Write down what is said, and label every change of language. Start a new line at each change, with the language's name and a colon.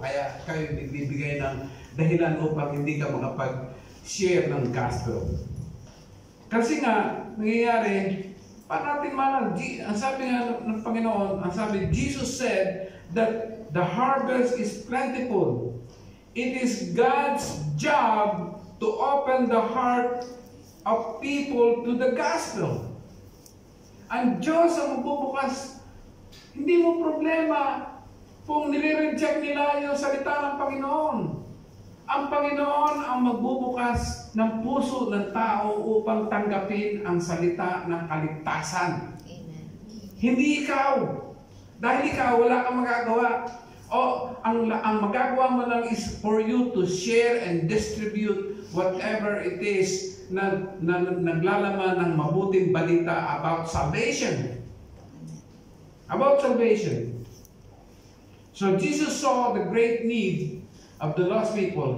Filipino: Kaya kayo nagbibigay ng dahilan upang hindi ka makapag-share ng gospel. Kasi nga, nangyayari, paano natin malang, ang sabi nga ng Panginoon, ang sabi,
English: Jesus said that the harvest is plentiful. It is God's job to open the heart of people to the gospel.
Filipino: Ang Diyos ang magbubukas. Hindi mo problema kung nire-reject nila yung salita ng Panginoon. Ang Panginoon ang magbubukas ng puso ng tao upang tanggapin ang salita ng kaligtasan. Amen. Hindi ikaw. Dahil ikaw, wala kang magagawa. Ang magagawa mo lang
English: is for you to share and distribute whatever it is
Filipino: na naglalaman ng mabuting balita
English: about salvation. About salvation. So Jesus saw the great need of the lost people.